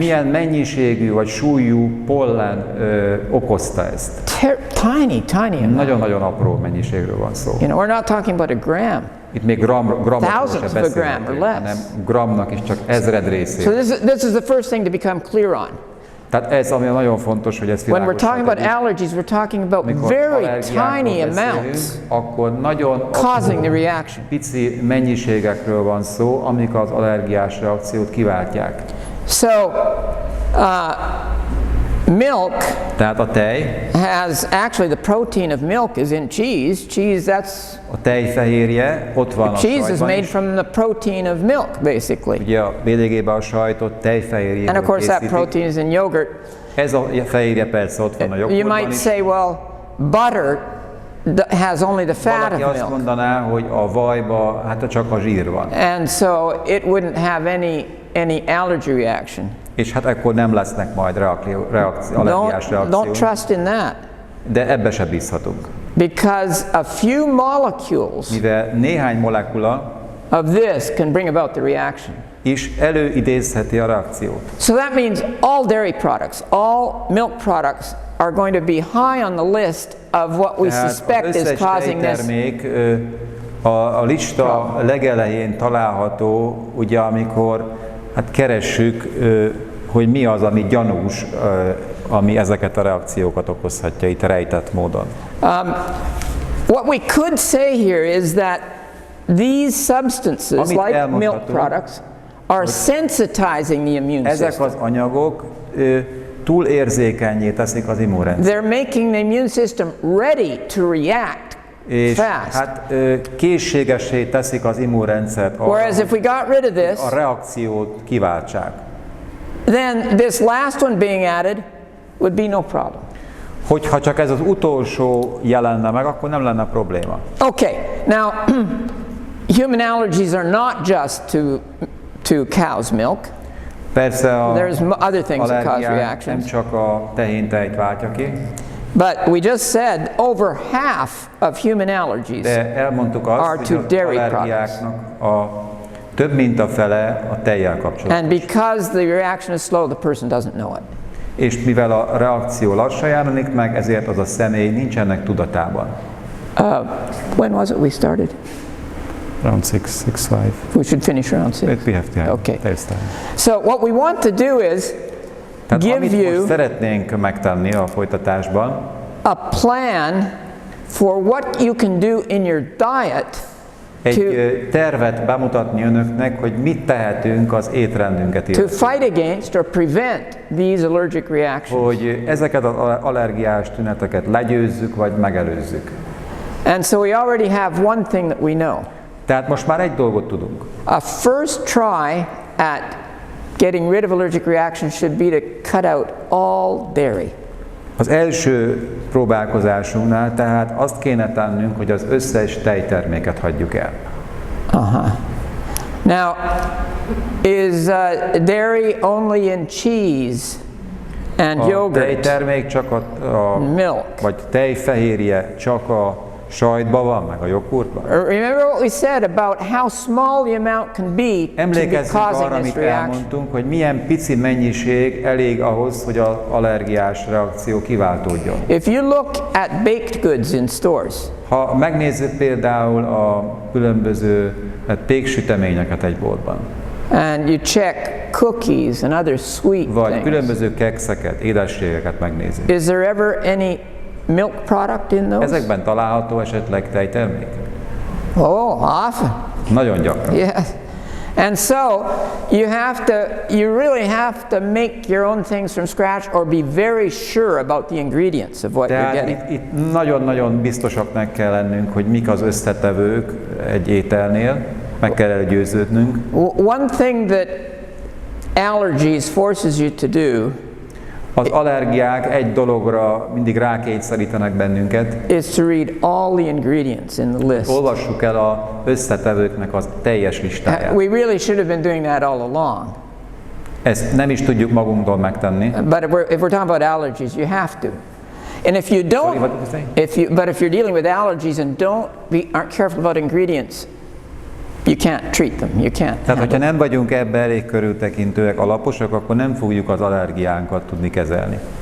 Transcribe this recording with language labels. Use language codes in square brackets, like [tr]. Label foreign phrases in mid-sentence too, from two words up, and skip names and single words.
[hu] Milyen mennyiségű vagy súlyú pollen okozta ezt? [en] Tiny amount. [hu] Nagyon-nagyon apró mennyiségről van szó. [en] You know, we're not talking about a gram. [hu] Itt még gramokról [en] Thousands [hu] se [en] of a gram or [hu] beszélhetünk, [en] less. [hu] hanem gramnak is csak ezred [en] So [hu] részéről. [en] this is the first thing to become clear on. [hu] Tehát ez, ami nagyon fontos, hogy ezt [en] When we're [hu] világossá [en] talking about [hu] tegyük. [en] allergies, we're talking about [hu] Amikor [en] very [hu] allergiákról [en] tiny [hu] beszélünk, [en] amounts [hu] akkor nagyon [en] causing the [hu] apró, [en] reaction. [hu] pici mennyiségekről van szó, amik az allergiás reakciót kiváltják. [en] So, milk [hu] Tehát a tej, [en] has actually the protein of milk is in cheese. Cheese, that's [hu] a tejfehérje ott van a [en] cheese is [hu] sajtban [en] made [hu] is. [en] from the protein of milk, basically. [hu] Ugye a végében a sajtot [en] And [hu] tejfehérjéből [en] of course, that [hu] készítik. [en] protein is in yogurt. [hu] Ez a fehérje persze ott van a [en] You [hu] joghurtban [en] might [hu] is. [en] say, well, butter has only the fat [hu] Valaki [en] of [hu] azt [en] milk, [hu] mondaná, hogy a vajba hát csak a zsír van. [en] and so it wouldn't have any allergy reaction. [hu] És hát akkor nem lesznek majd allergiás [en] Don't [hu] reakciók. [en] trust in that, [hu] De ebbe se bízhatunk. [en] because a few molecules [hu] Mivel néhány molekula [en] of this can bring about the reaction. [hu] is előidézheti a reakciót. [en] So that means all dairy products, all milk products are going to be high on the list of what we [hu] Tehát az [en] suspect is [hu] összes [en] causing this. [hu] tejtermék a lista legelején található, ugye amikor hát keressük, hogy mi az, ami gyanús, ami ezeket a reakciókat okozhatja itt rejtett módon. [en] What we could say here is that these substances, [hu] Amit [en] like milk [hu] elmondhatunk, [en] products, are sensitizing the immune [hu] Ezek [en] system. [hu] az anyagok túl érzékenyé teszik az immunrendszert. [en] They're making the immune system ready to react [hu] És [en] fast. [hu] hát készségessé teszik az immunrendszert arra, [en] Whereas if we got rid of this, [hu] a reakciót kiváltsák. [en] then this last one being added would be no problem. [hu] Hogyha csak ez az utolsó jelenne meg, akkor nem lenne probléma. [en] Okay, now human allergies are not just to cow's milk. [hu] Persze a [en] There's other things that cause [hu] allergiák nem [en] reactions. [hu] csak a tehéntejt váltja ki, [en] But we just said over half of human allergies [hu] de elmondtuk [en] are [hu] azt, [en] to [hu] hogy az [en] dairy [hu] allergiáknak a több mint a fele a tejjel kapcsolatos. [en] and because the reaction is slow, the person doesn't know it. [hu] És mivel a reakció lassan jelenik meg, ezért az a személy nincs ennek tudatában. [en] When was it we started? Around 6:05. We should finish around 6. We have time. Okay. There's time. So what we want to do is [hu] Tehát [en] give [hu] amit [en] you [hu] most szeretnénk megtenni a folytatásban, [en] a plan for what you can do in your diet [hu] egy tervet bemutatni önöknek, hogy mit tehetünk az étrendünket [en] to [hu] illetően. [en] fight against or prevent these allergic reactions. [hu] Hogy ezeket az allergiás tüneteket legyőzzük, vagy megelőzzük. [en] And so we already have one thing that we know. [hu] Tehát most már egy dolgot tudunk. [en] A first try at getting rid of allergic reactions should be to cut out all dairy. [hu] Az első próbálkozásunknál tehát azt kéne tennünk, hogy az összes tejterméket hagyjuk el. [en] Now, is dairy only in cheese and [hu] A [en] yogurt? [hu] tejtermék csak a [en] Milk. [hu] vagy tejfehérje csak a sajtban van, meg a joghurtban. [en] Remember what we said about how small the amount can be to be [hu] Emlékezzünk arra, [en] causing [hu] amit [en] this reaction. [hu] elmondtunk, hogy milyen pici mennyiség elég ahhoz, hogy az allergiás reakció kiváltódjon. [en] If you look at baked goods in stores, [hu] Ha megnézzük például a különböző péksüteményeket egy boltban, [en] and you check cookies and other sweet [hu] vagy [en] things, [hu] különböző kekszeket, édességeket megnézzük. [en] is there ever any milk product in those? [hu] Ezekben található esetleg tejtermék? [en] Oh, often. [hu] Nagyon gyakran. [en] Yes. And so you really have to make your own things from scratch or be very sure about the ingredients of what you're [hu] Tehát [en] getting. [hu] itt nagyon-nagyon biztosaknak kell lennünk, hogy mik az összetevők egy ételnél, meg kell győződnünk. [en] One thing that allergies forces you to do [hu] Az allergiák egy dologra mindig rákényszerítenek bennünket. [en] is to read all the ingredients in the list. [hu] Olvassuk el az összetevőknek az teljes listáját. [en] We really should have been doing that all along. [hu] Ezt nem is tudjuk magunktól megtenni. [en] But if we're talking about allergies, you have to. And if you don't, Sorry, what did you say? but if you're dealing with allergies and aren't careful about ingredients, you can't treat them. You can't. [hu] Tehát, hogyha nem vagyunk ebbe elég körültekintőek, alaposak, akkor nem fogjuk az allergiánkat tudni kezelni.